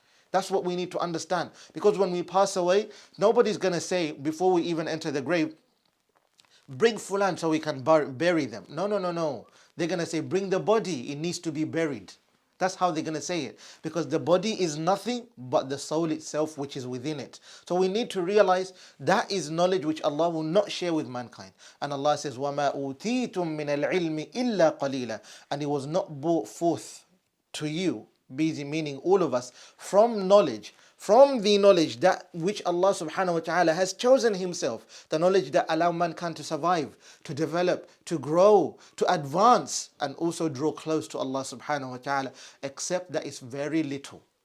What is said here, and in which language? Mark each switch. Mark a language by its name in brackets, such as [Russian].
[English] That's what we need to understand. Because when we pass away, nobody's going to say, before we even enter the grave, bring Fulan so we can bury them. No. They're going to say, bring the body, it needs to be buried. That's how they're going to say it. Because the body is nothing but the soul itself which is within it. So we need to realize that is knowledge which Allah will not share with mankind. And Allah says, [Arabic] وَمَا أُوتِيتُم مِّنَ الْعِلْمِ إِلَّا قَلِيلًا. [English] And it was not brought forth to you, busy meaning all of us, from knowledge, from the knowledge that which Allah subhanahu wa ta'ala has chosen Himself, the knowledge that allow mankind to survive, to develop, to grow, to advance, and also draw close to Allah subhanahu wa ta'ala, except that it's very little.